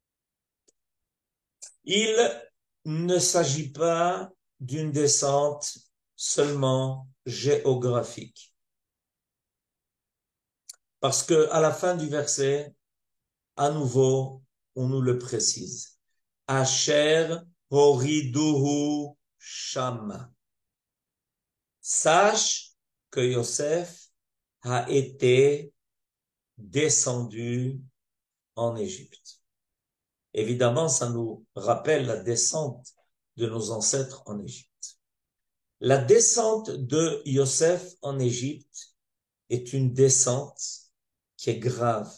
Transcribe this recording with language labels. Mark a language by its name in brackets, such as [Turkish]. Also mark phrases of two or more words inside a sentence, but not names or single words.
[French] Il ne s'agit pas d'une descente seulement géographique. Parce que à la fin du verset, à nouveau, on nous le précise. [Hebrew] אשר הורידוהו שמה. [French] Sache que Yosef a été descendu en Égypte. Évidemment, ça nous rappelle la descente de nos ancêtres en Égypte. La descente de Yosef en Égypte est une descente qui est grave.